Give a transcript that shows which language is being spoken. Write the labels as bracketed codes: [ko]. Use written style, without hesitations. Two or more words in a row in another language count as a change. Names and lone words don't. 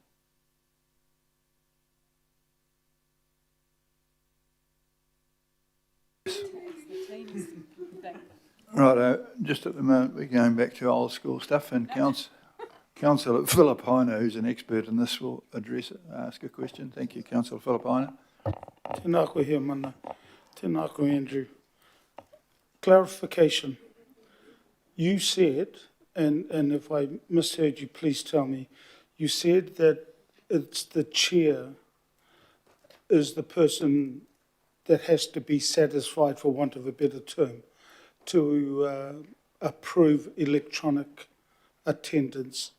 [en] Right, just at the moment we're going back to old school stuff, and Councillor Filipina, who's an expert in this, will ask a question. Thank you, Councillor Filipina. [mi] Tēnā koe hea mana. Tēnā koe, Andrew. [en] Clarification. You said, and if I misheard you, please tell me, you said that it's the chair is the person that has to be satisfied, for want of a better term, to approve electronic attendance.